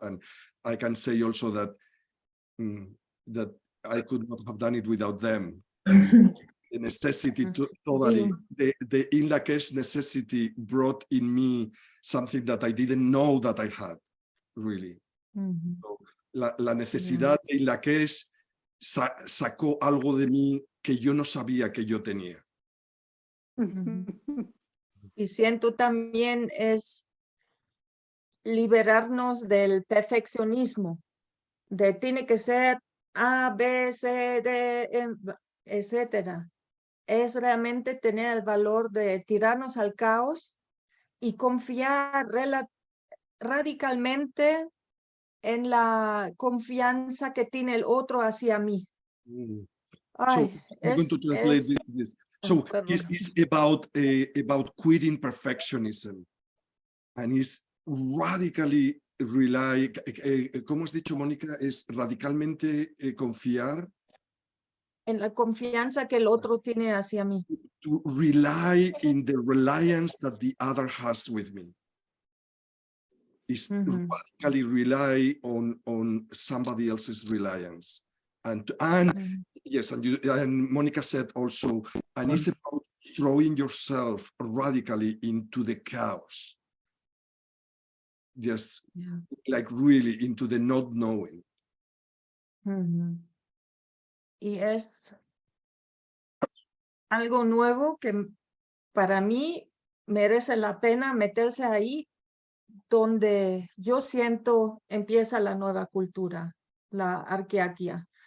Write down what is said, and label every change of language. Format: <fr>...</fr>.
<en>And I can say also that that I could not have done it without them. The necessity to totally, the Inla Kesh necessity brought in me something that I didn't know that I had, really.</en> <es>So, la necesidad de Inla Kesh sacó algo de mí que yo no sabía que yo tenía. Y siento también es liberarnos del perfeccionismo, de tiene que ser A, B, C, D, etcétera. Es realmente tener el valor de tirarnos al caos y confiar radicalmente en la confianza que tiene el otro hacia mí.</es> <en>So I'm going to translate this. So it's about quitting perfectionism, and is radically rely,</en> <es>¿cómo has dicho, Mónica? Es radicalmente confiar. En la confianza que el otro tiene hacia mí.</es> <en>To rely in the reliance that the other has with me. Is radically rely on somebody else's reliance. And yes, and Monica said also, and it's about throwing yourself radically into the chaos. just Yeah. like really into the not knowing. Ujú.</en> <es>Y es algo nuevo que para mí merece la pena meterse ahí donde yo siento empieza la nueva cultura, la arqueaquia.</es>